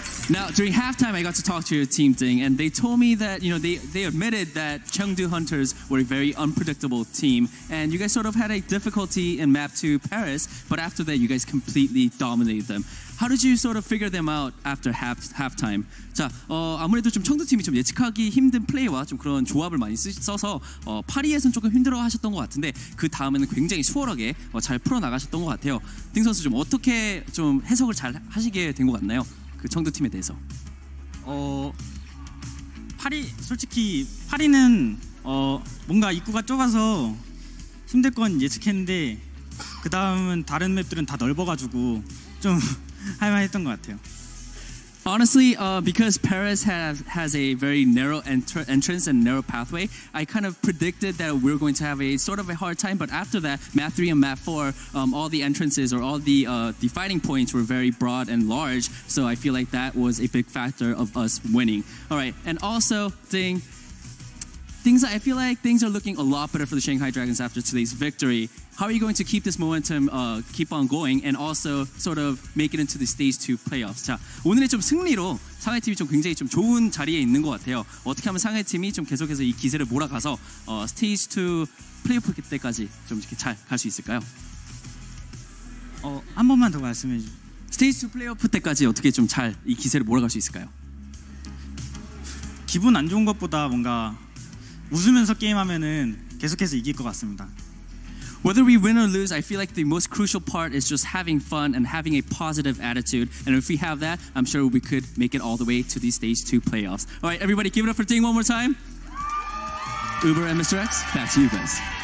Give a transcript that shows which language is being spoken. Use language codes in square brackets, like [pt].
[en] Now, during halftime, I got to talk to your team, Ding, and they told me that, they admitted that Chengdu Hunters were a very unpredictable team, and you guys sort of had a difficulty in map 2 Paris, but after that, you guys completely dominated them. How did you sort of figure them out after halftime? [ko] 자, 아무래도 좀 청두 팀이 좀 예측하기 힘든 플레이와 좀 그런 조합을 많이 써서 파리에서는 조금 힘들어하셨던 것 같은데 그 다음에는 굉장히 수월하게 잘 풀어 나가셨던 것 같아요. 딩 선수 좀 어떻게 좀 해석을 잘 하시게 된 것 같나요? 그 청두 팀에 대해서. 솔직히 파리는 뭔가 입구가 좁아서 힘들 건 예측했는데 그 다음은 다른 맵들은 다 넓어가지고 좀 할만했던 것 같아요. [en] Honestly, because Paris has a very narrow entrance and narrow pathway, I kind of predicted that we're going to have a sort of a hard time. But after that, map 3 and map 4, all the entrances or all the fighting points were very broad and large. So I feel like that was a big factor of us winning. All right, and also, Ding, I feel like things are looking a lot better for the Shanghai Dragons after today's victory. How are you going to keep this momentum keep on going and also sort of make it into the stage 2 playoffs? [ko] 자, 오늘의 좀 승리로 상하이 팀이 좀 굉장히 좀 좋은 자리에 있는 것 같아요. 어떻게 하면 상하이 팀이 좀 계속해서 이 기세를 몰아가서 스테이지 2 플레이오프 때까지 좀 이렇게 잘 갈 수 있을까요? 한 번만 더 말씀해 주세요. 스테이지 2 플레이오프 때까지 어떻게 좀 잘 이 기세를 몰아갈 수 있을까요? 기분 안 좋은 것보다 뭔가 웃으면서 게임하면은 계속해서 이길 것 같습니다. [en] Whether we win or lose, I feel like the most crucial part is just having fun and having a positive attitude. And if we have that, I'm sure we could make it all the way to the stage 2 playoffs. All right, everybody, give it up for Ding one more time. Uber and Mr. X, back to you guys.